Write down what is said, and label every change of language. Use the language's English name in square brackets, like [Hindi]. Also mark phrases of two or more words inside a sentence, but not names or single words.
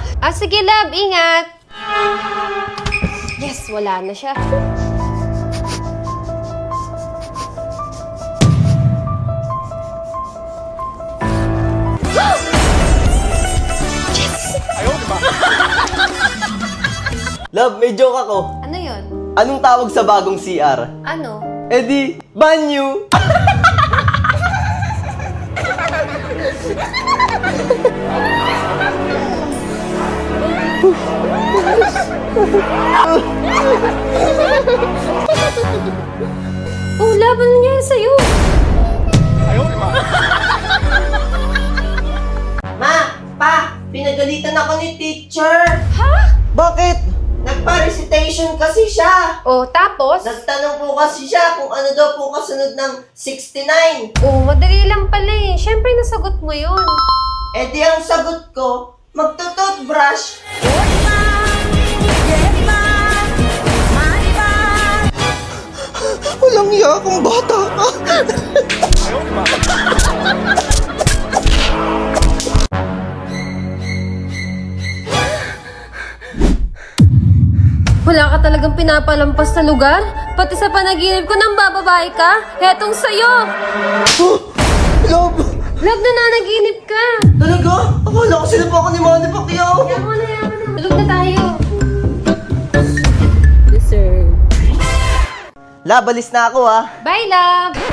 [Filipino] Ah, sige, love, ingat! Yes, wala na siya. [Chinese] 哎呦我的妈！ [Filipino] Love, may joke ako. Ano yon? Anong tawag sa bagong CR? Ano? Eh di, banyo! Oh, love, ano nangyari sa'yo? [Chinese] 哎呦我的妈！ [Filipino] Ma! Pa! Pinagalitan ako ni teacher! Ha? Bakit? Nagpa-recitation kasi siya! Oh, tapos? Nagtanong po kasi siya kung ano daw po kasunod ng 69. Oh, madali lang pala eh. Siyempre, nasagot mo yon. Eh di ang sagot ko, magtututbrush. Walang iya akong bata. [Chinese] 哎呦我的妈！ [Filipino] Wala ka talagang pinapalampas sa lugar? Pati sa panaginip ko nang bababae ka? Hetong sa'yo! Love! Love, nananaginip ka! Talaga? Akala ko sila pa ako ni Manny Pacquiao. Yaman na. Tulog na tayo. Love, alis na ako ah. Bye, love!